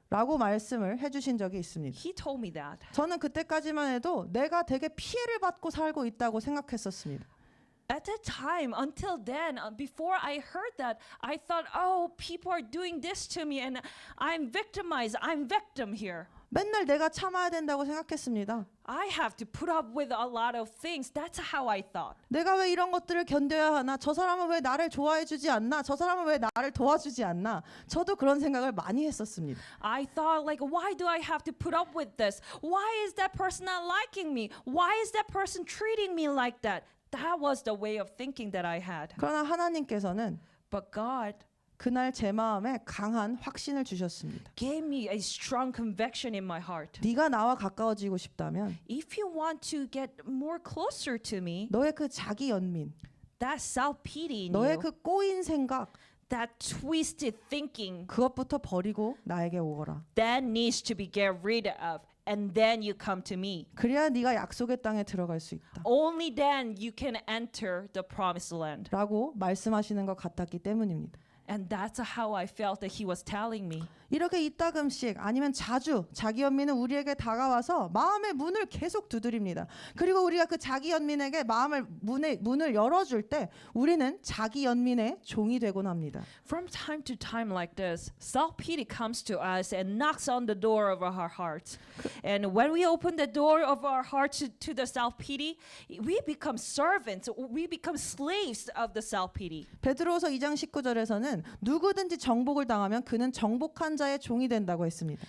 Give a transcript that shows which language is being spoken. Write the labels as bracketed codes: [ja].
[ko] 라고 말씀을 해주신 적이 있습니다. [en] He told me that. [ko] 저는 그때까지만 해도 내가 되게 피해를 받고 살고 있다고 생각했었습니다. [en] At that time, until then, before I heard that, I thought, oh, people are doing this to me and I'm victimized. I'm victim here. [ko] 맨날 내가 참아야 된다고 생각했습니다. [en] I have to put up with a lot of things. That's how I thought. [ko] 내가 왜 이런 것들을 견뎌야 하나? 저 사람은 왜 나를 좋아해 주지 않나? 저 사람은 왜 나를 도와주지 않나? 저도 그런 생각을 많이 했었습니다. [en] I thought like, why do I have to put up with this? Why is that person not liking me? Why is that person treating me like that? That was the way of thinking that I had. [ko] 그러나 하나님께서는 [en] But God [ko] 그날 제 마음에 강한 확신을 주셨습니다. [en] gave me a strong conviction in my heart. [ko] 네가 나와 가까워지고 싶다면 [en] If you want to get more closer to me, [ko] 너의 그 자기 연민, [en] that self-pity in [ko] 너의 [en] you, [ko] 그 꼬인 생각 [en] that twisted thinking, [ko] 그것부터 버리고 나에게 오거라. [en] that needs to be get rid of. And then you come to me. [ko] 그래야 네가 약속의 땅에 들어갈 수 있다. [en] Only then you can enter the promised land. [ko] 라고 말씀하시는 것 같았기 때문입니다. [en] And that's how I felt that he was telling me. [ko] 이렇게 이따금씩 아니면 자주 자기 연민은 우리에게 다가와서 마음의 문을 계속 두드립니다. 그리고 우리가 그 자기 연민에게 문을 열어줄 때 우리는 자기 연민의 종이 되곤 합니다. [en] From time to time like this, self-pity comes to us and knocks on the door of our hearts. And when we open the door of our hearts to the self-pity, we become servants. We become slaves of the self-pity. [ko] 베드로후서 2장 19절에서는 누구든지 정복을 당하면 그는 정복한 자의 종이 된다고 했습니다.